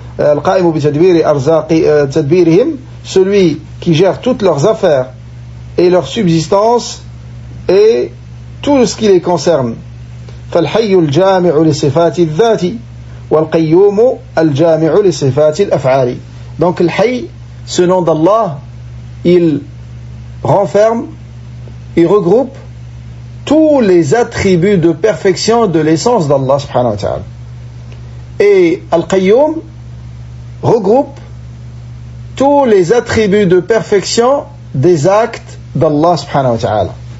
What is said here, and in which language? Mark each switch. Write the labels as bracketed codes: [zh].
[ar] القائم بتدبير أرزاق تدبيرهم, [fr] celui qui gère toutes leurs affaires et leur subsistance et tout ce qui les concerne. [ar] فالحي الجامع لصفات الذات والقيوم الجامع لصفات الأفعال. [fr] Donc le Hayy, ce nom d'Allah, il renferme, il regroupe tous les attributs de perfection de l'essence d'Allah [ar] subhanahu wa ta'ala. [fr] Et Al-Qayyum regroupe tous les attributs de perfection des actes d'Allah [ar] subhanahu wa ta'ala.